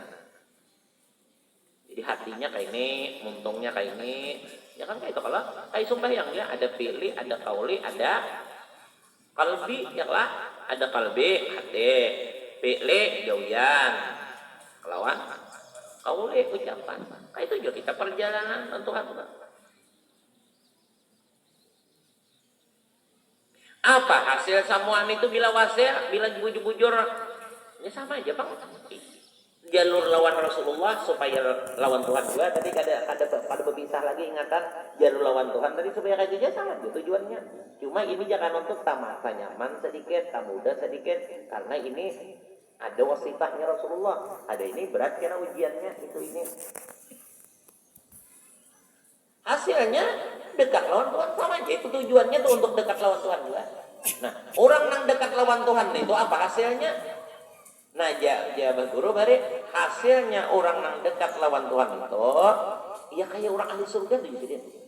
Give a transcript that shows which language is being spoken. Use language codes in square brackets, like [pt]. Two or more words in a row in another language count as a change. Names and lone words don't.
[bjn] Jadi hatinya kayak ini, muntungnya kayak ini, ya kan kayak itu kalau kayak sembahyangnya ada pilih, ada kauli, ada kalbi, ya lah, ada kalbi, hati, pilih, jauhan, kelawan, kauli, ucapan, kayak itu juga kita perjalanan untuk apa? Apa hasil samuan itu bila wasil, bila bujur-bujur, ya sama aja bang. Jalur lawan Rasulullah supaya lawan Tuhan juga tadi kada berpisah lagi ingatan jalur lawan Tuhan tadi supaya kayak aja sama aja tujuannya. Cuma ini jangan untuk tamasa nyaman sedikit, tamuda sedikit karena ini ada wasifahnya Rasulullah. Ada ini berat karena ujiannya itu ini. Hasilnya dekat lawan Tuhan sama aja itu tujuannya tuh untuk dekat lawan Tuhan juga. Nah, orang yang dekat lawan Tuhan itu apa hasilnya? Nah, jawab guru bari hasilnya orang yang dekat lawan Tuhan itu ya kayak orang ahli surga tuh jadi.